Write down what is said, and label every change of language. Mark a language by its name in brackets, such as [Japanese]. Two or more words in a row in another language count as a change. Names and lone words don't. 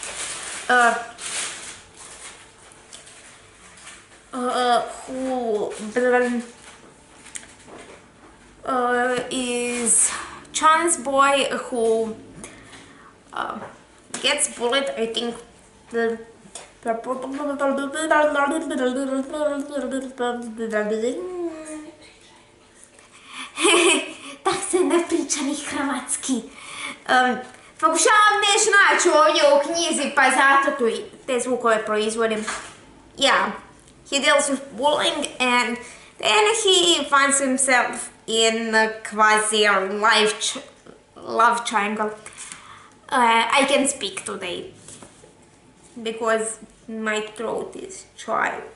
[English] Who is Chan's boy who gets bullied, I think. [Croatian] Tak se ne priča ni hrvatski. Pokušavam nešto naći ovdje u knjizi, pa zato tu te zvukove proizvodim. [English] Yeah, he deals with bullying, and then he finds himself in a quasi love triangle. I can speak today because my throat is dry.